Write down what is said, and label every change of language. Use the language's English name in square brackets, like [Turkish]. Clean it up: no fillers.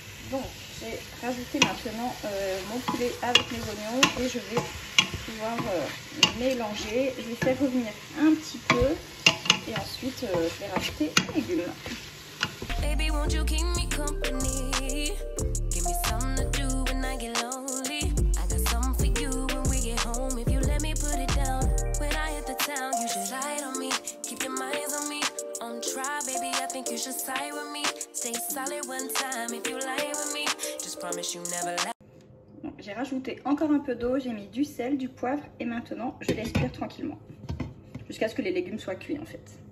[French] Donc, j'ai rajouté maintenant mon poulet avec mes oignons et je vais pouvoir mélanger. Je vais faire revenir un petit peu et ensuite je vais rajouter les légumes. [English] Baby, won't you keep me company? Give me something to do when I get lonely. I got something for you when we get home. If you let me put it down, when I hit the town, you should slide on me. Keep your minds on me. On try, baby, I think you should side with me. Stay solid one time if you lie with me. Just promise you never lie. [French] J'ai rajouté encore un peu d'eau, j'ai mis du sel, du poivre et maintenant je laisse cuire tranquillement. Jusqu'à ce que les légumes soient cuits en fait.